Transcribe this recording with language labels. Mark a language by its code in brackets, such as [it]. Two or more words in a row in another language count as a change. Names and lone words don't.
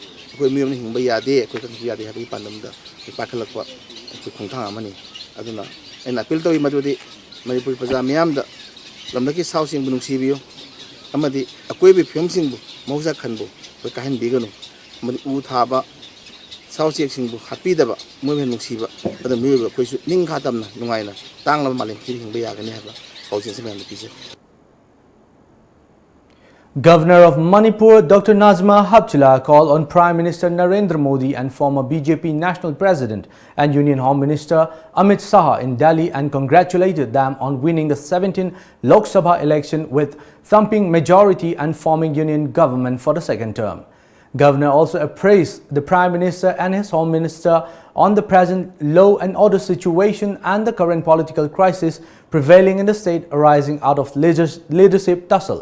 [mni] ꯑꯩꯈꯣꯏ ꯃꯤꯌꯥꯝꯅ ꯍꯤꯡꯕ ꯌꯥꯗꯦ ꯑꯩꯈꯣꯏ ꯈꯛ ꯍꯤꯡꯕ ꯌꯥꯗꯦ ꯍꯥꯏꯕꯒꯤ ꯄꯥꯟꯗꯝꯗ ꯄꯥꯏꯈꯠꯂꯛꯄ ꯑꯩꯈꯣꯏ ꯈꯣꯡꯊꯥꯡ ꯑꯃꯅꯤ ꯑꯗꯨꯅ ꯑꯩꯅ ꯑꯄꯤꯜ ꯇꯧꯏ ꯃꯗꯨꯗꯤ ꯃꯅꯤꯄꯨꯔ ꯄ꯭ꯔꯖꯥ ꯃꯤꯌꯥꯝꯗ ꯂꯝꯗꯝꯒꯤ ꯁꯥꯎꯁꯤꯡꯕꯨ ꯅꯨꯡꯁꯤꯕꯤꯌꯨ ꯑꯃꯗꯤ ꯑꯀꯣꯏꯕꯒꯤ ꯐꯤꯕꯝꯁꯤꯡꯕꯨ ꯃꯍꯧꯁꯥ ꯈꯟꯕꯨ ꯑꯩꯈꯣꯏ ꯀꯥꯏꯍꯟꯕꯤꯒꯅꯨ ꯑꯃꯗꯤ ꯎ ꯊꯥꯕ ꯁꯥ ꯎꯆꯦꯛꯁꯤꯡꯕꯨ ꯍꯥꯠꯄꯤꯗꯕ ꯃꯣꯏꯕꯨ ꯅꯨꯡꯁꯤꯕ ꯑꯗꯨ ꯃꯤꯑꯣꯏꯕ ꯑꯩꯈꯣꯏꯁꯨ ꯅꯤꯡꯈꯥ ꯇꯝꯅ ꯅꯨꯡꯉꯥꯏꯅ ꯇꯥꯡꯂꯕ ꯃꯥꯂꯦꯝꯁꯤꯗ ꯍꯤꯡꯕ ꯌꯥꯒꯅꯤ ꯍꯥꯏꯕ ꯄꯥꯎꯖꯦꯜꯁꯤ ꯃꯌꯥꯝꯗ ꯄꯤꯖꯩ. [en] Governor of Manipur, Dr. Nazma Hapchila, called on Prime Minister Narendra Modi and former BJP National President and Union Home Minister Amit Shah in Delhi and congratulated them on winning the 17th Lok Sabha election with thumping majority and forming union government for the second term. Governor also appraised the Prime Minister and his Home Minister on the present law and order situation and the current political crisis prevailing in the state arising out of leadership tussle.